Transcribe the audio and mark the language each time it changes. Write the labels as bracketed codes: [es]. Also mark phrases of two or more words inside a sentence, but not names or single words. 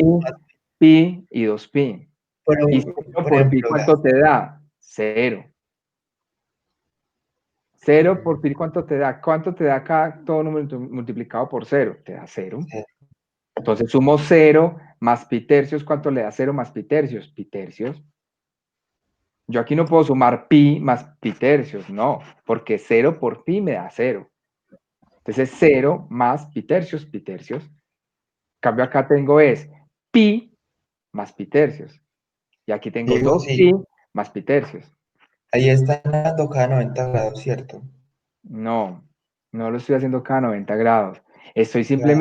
[es] pi, pi y 2 pi. Pero, Y 0 por por pi, ejemplo, ¿cuánto te da? 0. 0 por pi, ¿cuánto te da? ¿Cuánto te da cada todo número multiplicado por 0? Te da 0. Entonces sumo 0 más pi tercios. ¿Cuánto le da 0 más pi tercios? Pi tercios. Yo aquí no puedo sumar pi más pi tercios, no, porque 0 por pi me da 0. Entonces 0 más pi tercios, pi tercios. En cambio acá tengo es pi más pi tercios. Y aquí tengo Diego, 2 pi sí. más pi tercios. Ahí están dando cada 90 grados, ¿cierto? No, no lo estoy haciendo cada 90 grados. Estoy Ya.